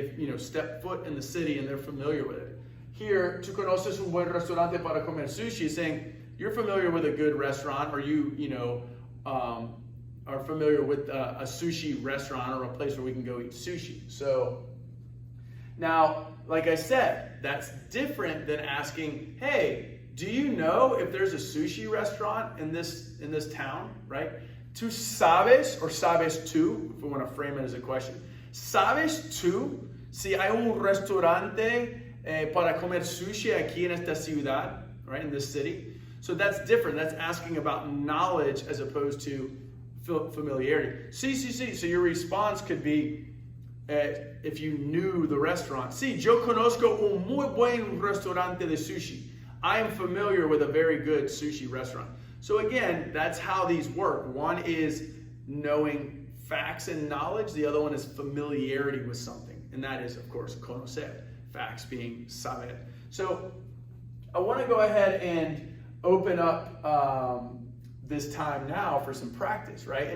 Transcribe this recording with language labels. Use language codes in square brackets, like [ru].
[en] They've stepped foot in the city and they're familiar with it. Here, [es] tú conoces un buen restaurante para comer sushi, [en] is saying you're familiar with a good restaurant, or you are familiar with a sushi restaurant or a place where we can go eat sushi. So now, like I said, that's different than asking, hey, do you know if there's a sushi restaurant in this town, right? [es] Tú sabes, or sabes tú, [en] if we want to frame it as a question. [es] ¿Sabes tú si hay un restaurante para comer sushi aquí en esta ciudad, [en] right, in this city? So that's different. That's asking about knowledge as opposed to familiarity. Sí. So your response could be, if you knew the restaurant. [es] Sí, yo conozco un muy buen restaurante de sushi. [en] I am familiar with a very good sushi restaurant. So again, that's how these work. One is knowing facts and knowledge. The other one is familiarity with something. And that is, of course, conocer. Facts being saber. So I want to go ahead and open up this time now for some practice, right?